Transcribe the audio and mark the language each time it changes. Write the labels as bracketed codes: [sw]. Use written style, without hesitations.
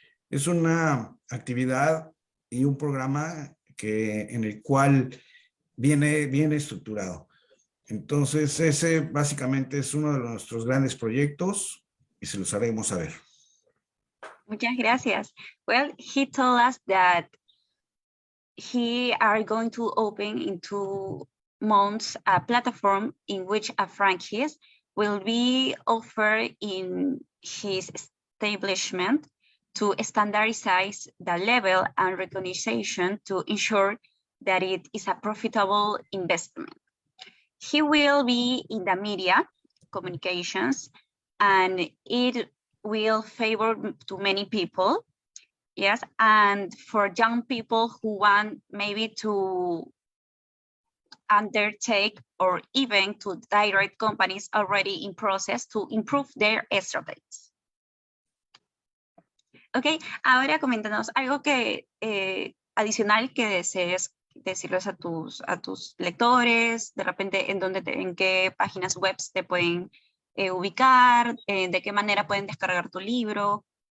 [es] Es una actividad y un programa en el cual viene bien estructurado. Entonces, ese básicamente es uno de nuestros grandes proyectos y se los haremos saber. Muchas gracias. [en] Well, he told us that he are going to open in 2 months a platform in which a franchise will be offered in his establishment to standardize the level and recognition to ensure that it is a profitable investment. He will be in the media communications and it will favor to many people. Yes, and for young people who want maybe to undertake or even to direct companies already in process to improve their strategies. [es] Ok, ahora coméntanos algo que adicional que desees decirles a tus lectores, de repente en qué páginas web te pueden ubicar, de qué manera pueden descargar tu libro.